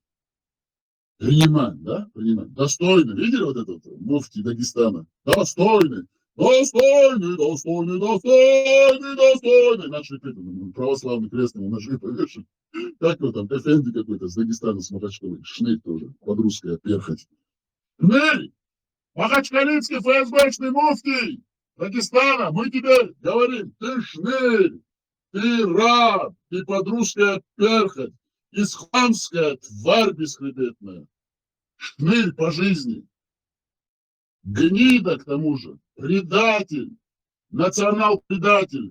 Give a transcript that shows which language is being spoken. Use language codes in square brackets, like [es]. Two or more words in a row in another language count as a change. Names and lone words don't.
[ru] Принимаем, да? Принимаем. Достойно. Видели вот этот муфти Дагестана? Достойный. Достойный, достойный, достойный, достойный. Начали петь, православный крест ему ножи повешен. Как его там, Эфенди какой-то с Дагестана, с Махачкалой. Шнырь тоже, под русское перхоть. Шнырь! Махачкалинский ФСБшный муфти Дагестана, мы тебе говорим, ты шнырь, ты раб, ты под русское перхоть, исханская тварь бесхребетная. Шнырь по жизни. Гнида, к тому же, предатель, национал-предатель.